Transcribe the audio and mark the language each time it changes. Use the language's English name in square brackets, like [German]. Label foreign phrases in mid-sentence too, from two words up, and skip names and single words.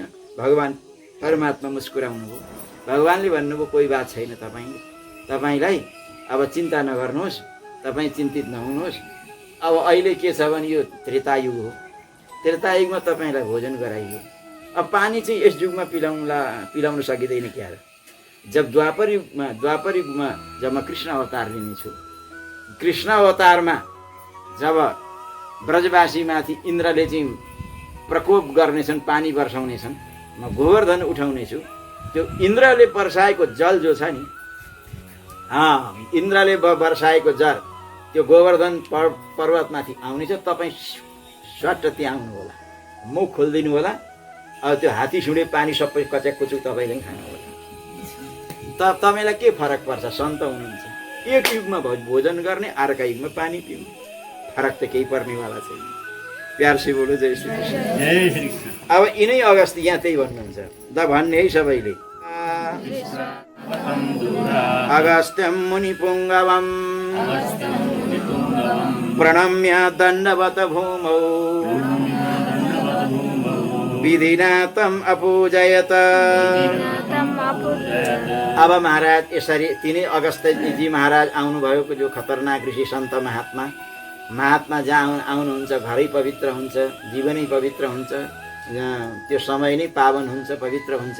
[Nepali] भगवान परमात्मा मुस्कुराउनु भयो। भगवानले भन्नुभयो कोही बात छैन, तपाईँलाई अब चिन्ता नगर्नुहोस्, तपाईँ चिन्तित नहुनुहोस्। अब अहिले के छ भने यो त्रेतायुग हो, त्रेतायुगमा तपाईँलाई भोजन गराइयो। अब पानी चाहिँ यस युगमा पिलाउन सकिँदैन क्या। जब द्वापर युगमा जब म कृष्ण अवतार लिनेछु, कृष्ण अवतारमा जब ब्रजवासीमाथि इन्द्रले चाहिँ प्रकोप गर्नेछन्, पानी वर्षाउनेछन्, म गोवर्धन उठाउनेछु। त्यो इन्द्रले वर्षाएको जल जो छ नि, इन्द्रले वर्षाएको जल त्यो गोवर्धन पर्वतमाथि आउनेछ। तपाईँ स्वाट त्यहाँ आउनु होला, मुख खोलिदिनु होला। अब त्यो हात्ती सुँडे पानी सबै कच्याक कुचुक तपाईँले खानु होला। तपाईँलाई के फरक पर्छ? सन्त हुनुहुन्छ, एक युगमा भोजन गर्ने, अर्का युगमा पानी पिउनु, फरक त केही पर्नेवाला छैन। [Hindi] प्यार से बोलो जय श्री कृष्ण। जय श्री कृष्ण। [Nepali] अब यिनै अगस्त यहाँ त्यही भन्नुहुन्छ द भन्ने है सबैले। [Sanskrit] अगस्त्यं मुनिपुङ्गवं प्रणम्य दण्डवत भूमौ विधिना तम् अपूजयत। [Nepali] अब महाराज यसरी 3 अगस्तजी महाराज आउनुभएको, जो खतरनाक ऋषि सन्त महात्मा जहाँ आउनुहुन्छ घरै पवित्र हुन्छ, जीवनै पवित्र हुन्छ, त्यो समय नै पावन हुन्छ, पवित्र हुन्छ।